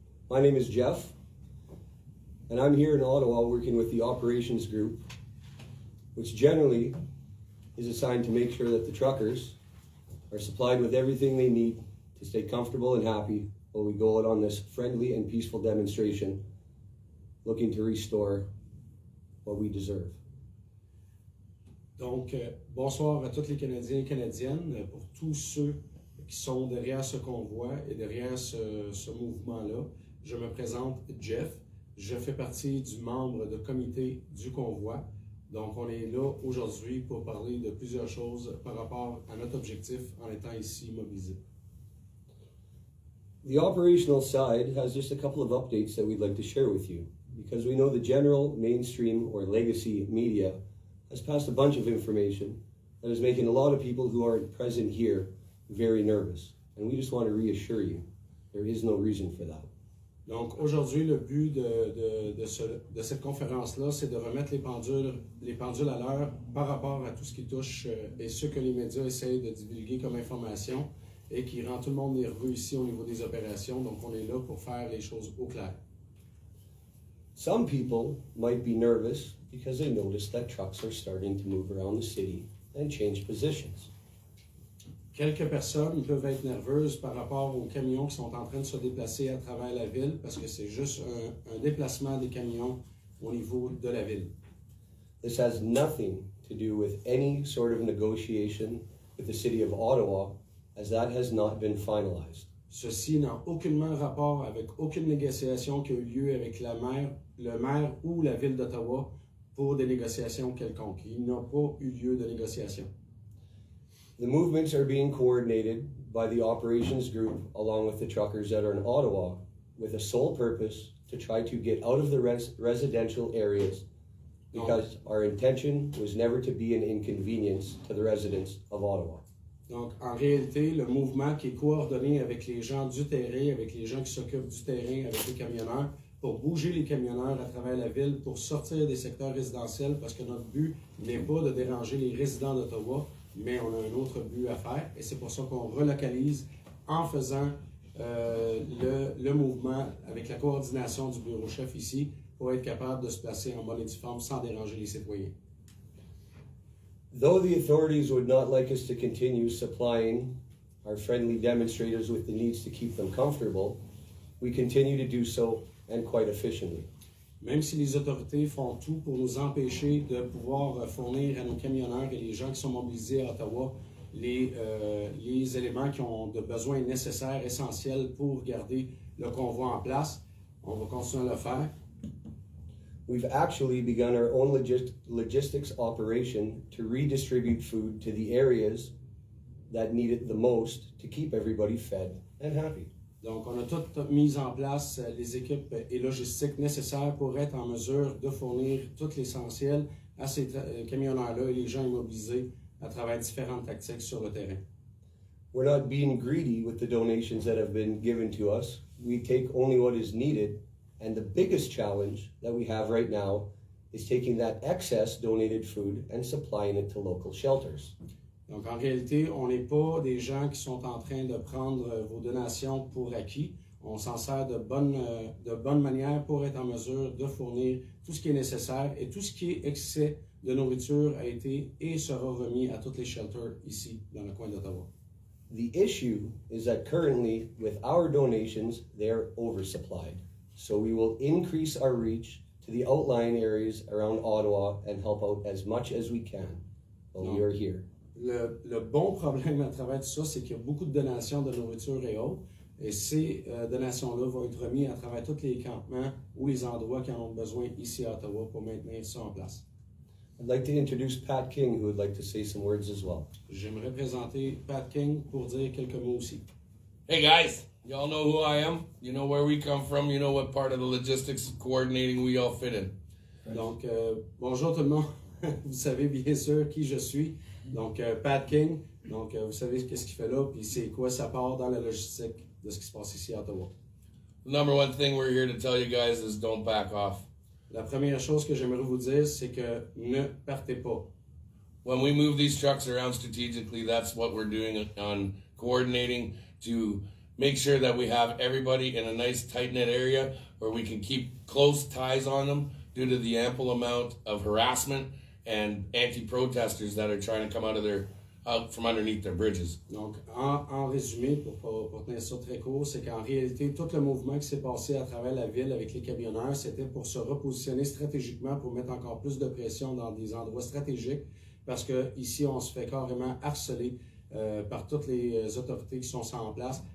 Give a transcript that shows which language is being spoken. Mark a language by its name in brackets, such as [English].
[English] My name is Jeff, and I'm here in Ottawa working with the operations group, which generally is assigned to make sure that the truckers are supplied with everything they need to stay comfortable and happy while we go out on this friendly and peaceful demonstration looking to restore what we deserve. [French] Donc, bonsoir à tous les Canadiens et Canadiennes, pour tous ceux qui sont derrière ce convoi et derrière ce mouvement-là. Je me présente Jeff, je fais partie du membre de comité du convoi. Donc, on est là aujourd'hui pour parler de plusieurs choses par rapport à notre objectif en étant ici mobilisés. [English] The operational side has just a couple of updates that we'd like to share with you, because we know the general, mainstream, or legacy media has passed a bunch of information that is making a lot of people who aren't present here very nervous. And we just want to reassure you, there is no reason for that. [French] Donc aujourd'hui, le but de cette conférence-là, c'est de remettre les pendules à l'heure par rapport à tout ce qui touche et ce que les médias essayent de divulguer comme information et qui rend tout le monde nerveux ici au niveau des opérations. Donc on est là pour faire les choses au clair. [English] Some people might be nervous because they notice that trucks are starting to move around the city and change positions. [French] Quelques personnes peuvent être nerveuses par rapport aux camions qui sont en train de se déplacer à travers la ville parce que c'est juste un déplacement des camions au niveau de la ville. [English] This has nothing to do with any sort of negotiation with the city of Ottawa, as that has not been finalized. [French] Ceci n'a aucunement rapport avec aucune négociation qui a eu lieu avec le maire ou la ville d'Ottawa pour des négociations quelconques. Il n'a pas eu lieu de négociation. [English] The movements are being coordinated by the operations group along with the truckers that are in Ottawa with a sole purpose to try to get out of the residential areas, because our intention was never to be an inconvenience to the residents of Ottawa. [French] Donc, en réalité, le mouvement qui est coordonné avec les gens du terrain, avec les gens qui s'occupent du terrain, avec les camionneurs, pour bouger les camionneurs à travers la ville, pour sortir des secteurs résidentiels, parce que notre but n'est pas de déranger les résidents d'Ottawa, mais on a un autre but à faire, et c'est pour ça qu'on relocalise en faisant le mouvement avec la coordination du bureau-chef ici, pour être capable de se placer en bonne et due forme sans déranger les citoyens. [English] Though the authorities would not like us to continue supplying our friendly demonstrators with the needs to keep them comfortable, we continue to do so, and quite efficiently. [French] Même si les autorités font tout pour nous empêcher de pouvoir fournir à nos camionneurs et les gens qui sont mobilisés à Ottawa les éléments qui ont de besoins nécessaires, essentiels pour garder le convoi en place, on va continuer à le faire. [English] We've actually begun our own logistics operation to redistribute food to the areas that need it the most to keep everybody fed and happy. [French] Donc, on a tout mis en place les équipes et logistiques nécessaires pour être en mesure de fournir tout l'essentiel à ces camionneurs-là et les gens immobilisés à travers différentes tactiques sur le terrain. [English] We're not being greedy with the donations that have been given to us. We take only what is needed. And the biggest challenge that we have right now is taking that excess donated food and supplying it to local shelters. [French] Donc, en réalité, on n'est pas des gens qui sont en train de prendre vos donations pour acquis. On s'en sert de bonne manière pour être en mesure de fournir tout ce qui est nécessaire, et tout ce qui est excès de nourriture a été et sera remis à tous les shelters ici, dans le coin d'Ottawa. [English] The issue is that currently, with our donations, they're oversupplied. So we will increase our reach to the outlying areas around Ottawa and help out as much as we can while we are here. [French] Le bon problème à travers tout ça, c'est qu'il y a beaucoup de donations de nourriture et autres, et ces donations-là vont être remises à travers tous les campements ou les endroits qui en ont besoin ici à Ottawa pour maintenir ça en place. [English] I'd like to introduce Pat King, who would like to say some words as well. [French] J'aimerais présenter Pat King pour dire quelques mots aussi. [English] Hey guys, y'all know who I am. You know where we come from. You know what part of the logistics coordinating we all fit in. [French] Donc, bonjour tout le monde. Vous savez bien sûr qui je suis. Donc, Pat King. Donc, vous savez qu'est-ce qu'il fait là, puis c'est quoi sa part dans la logistique de ce qui se passe ici à Ottawa. [English] The number one thing we're here to tell you guys is don't back off. [French] La première chose que j'aimerais vous dire, c'est que ne partez pas. [English] when we move these trucks around strategically, that's what we're doing on coordinating to make sure that we have everybody in a nice tight-knit area where we can keep close ties on them due to the ample amount of harassment and anti-protesters that are trying to come out from underneath their bridges. [French] Donc, en résumé, pour tenir ça très court, c'est qu'en réalité, tout le mouvement qui s'est passé à travers la ville avec les camionneurs, c'était pour se repositionner stratégiquement, pour mettre encore plus de pression dans des endroits stratégiques, parce que ici, on se fait carrément harceler par toutes les autorités qui sont en place.